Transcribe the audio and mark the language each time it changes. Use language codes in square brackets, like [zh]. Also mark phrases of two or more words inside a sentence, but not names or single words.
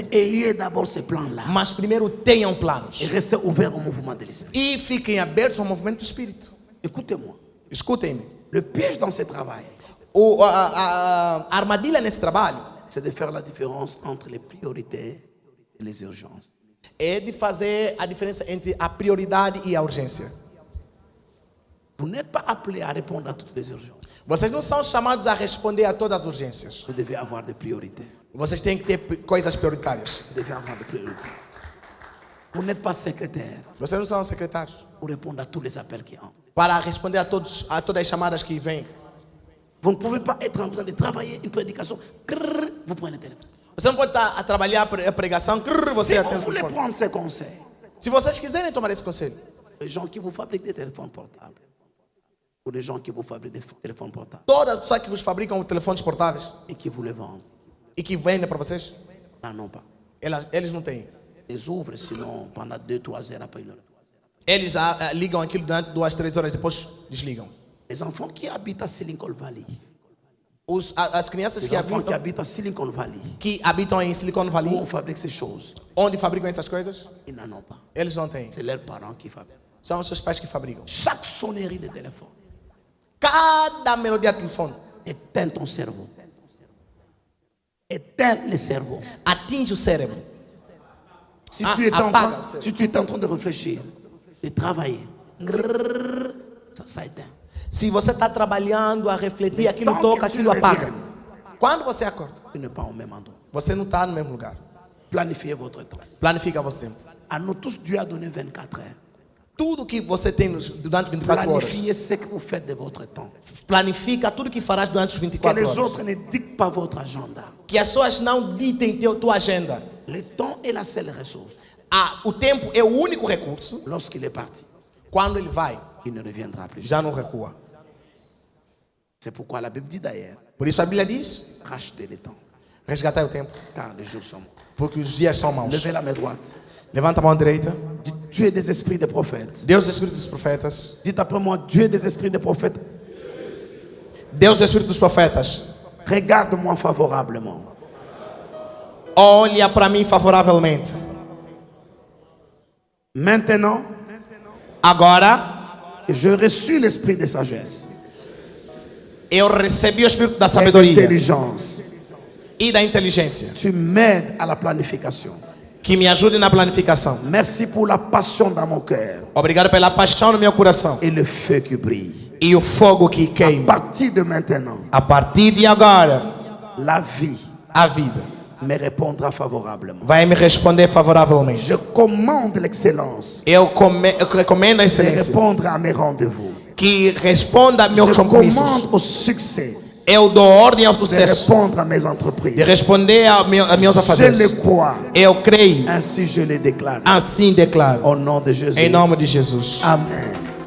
[fr] Mais ayez d'abord ce plan-là. [pt] Mas primeiro tenham planos. [fr] Et restez ouverts au mouvement de l'Esprit. [pt] E fiquem abertos ao movimento do Espírito. [fr] Écoutez-moi. [pt] Escutem-me. [fr] Le piège dans ce travail, [pt] A armadilha nesse trabalho [fr] c'est de faire la différence entre les priorités et les urgences. [pt] é de fazer a diferença entre a prioridade e a urgência. [fr] Vous n'êtes pas appelés à répondre à toutes les urgences. [pt] Vocês não são chamados a responder a todas as urgências. [fr] Vous devez avoir des priorités. [pt] Vocês têm que ter coisas prioritárias. [fr] Vous devez avoir des priorités. Vous n'êtes pas secrétaire [pt] Vocês não são secretários [fr] pour répondre à tous les appels qui entrent. [pt] para responder a todas as chamadas que vêm. [fr] Vous ne pouvez pas être en train de travailler une prédication. Crrr, vous prenez le téléphone. [pt] Você não pode estar a trabalhar a pregação. Você [fr] Si [pt] atende [fr] vous [pt] o [fr] voulez [pt] telefone. [fr] prendre ces conseils, [pt] Se vocês quiserem tomar esse conselho, [fr] les gens qui vous fabriquent des téléphones portables, ou les gens qui vous fabriquent des téléphones portables [pt] todas as pessoas que vos fabricam telefones portáveis [fr] et qui vous les vendent, [pt] e que vendem para vocês, [fr] n'en ont pas. [pt] eles não têm. [fr] Ils ouvrent, sinon pendant 2-3 heures après, ils le reprennent. [pt] Eles ligam aquilo durante 2, 3 horas, depois desligam. [fr] Les enfants qui habitent à Silicon Valley, [pt] As crianças [fr] les enfants qui habitent à Silicon Valley, [pt] que habitam em Silicon [fr] où [pt] Valley, [fr] on fabrique ces choses, [pt] onde fabricam essas coisas, [fr] ils n'en ont pas. [pt] eles não têm. [fr] C'est leurs parents qui fabriquent. [pt] São os seus pais que fabricam. [fr] Chaque sonnerie de téléphone [pt] Cada melodia de telefone [fr] éteint ton cerveau. Éteint le cerveau. [pt] atinge o cérebro. [fr] Si, Ah, tu es en [pt] apaga. [fr] train, si tu es en train de réfléchir, de travailler, grrrr, ça éteint. [pt] Se você está trabalhando, a refletir, [fr] Mais [pt] aquilo [fr] tant [pt] toca, [fr] que tu [pt] aquilo apaga. [fr] reviens. [pt] Quando você acorda, [fr] Tu n'es pas au même endroit. [pt] você não está no mesmo lugar. [fr] Planifiez votre temps. [pt] Planifica vosso tempo. [fr] À nous tous, Dieu a donné 24 heures. [pt] Tudo que você tem durante 24 horas. [fr] Planifiez ce que vous faites de votre temps. [pt] Planifica tudo que farás durante os [fr] Que [pt] 24 [fr] les [pt] horas. [fr] autres ne dictent pas votre agenda. [pt] Que as pessoas não ditem tua agenda. [fr] Le temps est la seule ressource. [pt] O tempo é o único recurso. [fr] Lorsqu'il est parti, [pt] Quando ele vai, [fr] il ne reviendra plus. [pt] já não recua. [fr] C'est pourquoi la Bible dit d'ailleurs, [pt] Por isso a Bíblia diz: [fr] rachetez le temps, [pt] resgatai o tempo, [fr] car les jours sont mauvais. [pt] porque os dias são maus. [fr] Levez la main droite. [pt] Levanta a mão direita. [fr] Dites, Dieu des esprits des prophètes. [pt] Deus, Espírito dos profetas. [fr] Dites après moi, Dieu des esprits des prophètes, [pt] Deus, Espírito dos profetas. [fr] regarde-moi favorablement. [pt] Olha para mim favoravelmente. [fr] Maintenant, [pt] Agora, [fr] je reçus l'esprit de sagesse, [pt] eu recebi o Espírito da [fr] et [pt] sabedoria [fr] d'intelligence. [pt] e da inteligência, [fr] Tu m'aides à la planification. [pt] que me ajude na planificação. [fr] Merci pour la passion dans mon cœur [pt] Obrigado pela paixão no meu coração [fr] et le feu qui brille. [pt] e o fogo que [fr] À [pt] queima. [fr] partir de maintenant, [pt] A partir de agora, [fr] la vie [pt] a vida [fr] me répondra favorablement. [pt] vai me responder favoravelmente. [fr] Je commande l'excellence [pt] Eu recomendo a [fr] de [pt] excelência [fr] répondre à mes rendez-vous. [pt] que responda a [fr] Je [pt] meus compromissos. [fr] commande au succès [pt] Eu dou ordem ao [fr] de [pt] sucesso, [fr] répondre à mes [pt] de [fr] entreprises. [pt] responder a meus [fr] Je [pt] afazeres. [fr] le crois, [pt] Eu creio, [fr] ainsi je le déclare. [pt] assim declaro. [fr] Au nom de Jésus. [pt] Em nome de Jesus. [fr] Amen.